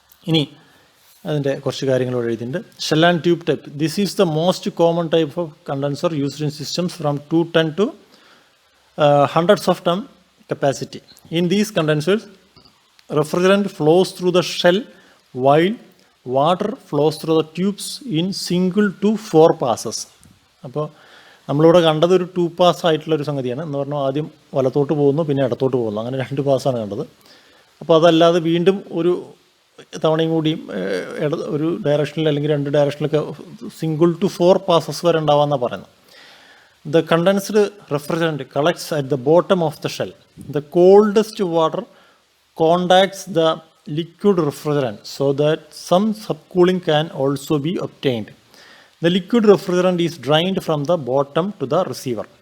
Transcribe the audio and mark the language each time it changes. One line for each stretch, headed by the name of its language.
Malayalam: ഇനി അതിൻ്റെ കുറച്ച് കാര്യങ്ങൾ എഴുതിയിട്ടുണ്ട്.
English: Shell and tube type, this is the most common type of condenser used in systems from 210 to hundreds of ton capacity. In these condensers, refrigerant flows through the shell while water flows through the tubes in single to 4 passes. അപ്പോൾ
Malayalam: നമ്മളിവിടെ കണ്ടത് ഒരു 2 pass ആയിട്ടുള്ളൊരു സംഗതിയാണ്. എന്ന് പറഞ്ഞാൽ ആദ്യം വലത്തോട്ട് പോകുന്നു, പിന്നെ ഇടത്തോട്ട് പോകുന്നു, അങ്ങനെ 2 പാസ്സാണ് കണ്ടത്. അപ്പോൾ അതല്ലാതെ വീണ്ടും ഒരു തവണയും കൂടിയും ഒരു ഡയറക്ഷനിൽ അല്ലെങ്കിൽ 2 ഡയറക്ഷനിലൊക്കെ സിംഗിൾ ടു 4 പാസസ് വരെ ഉണ്ടാവാമെന്നാണ് പറയുന്നത്.
English: The condensed refrigerant collects at the bottom of the shell. The coldest water contacts the liquid refrigerant so that some subcooling can also be obtained. The liquid refrigerant is drained from the bottom to the receiver.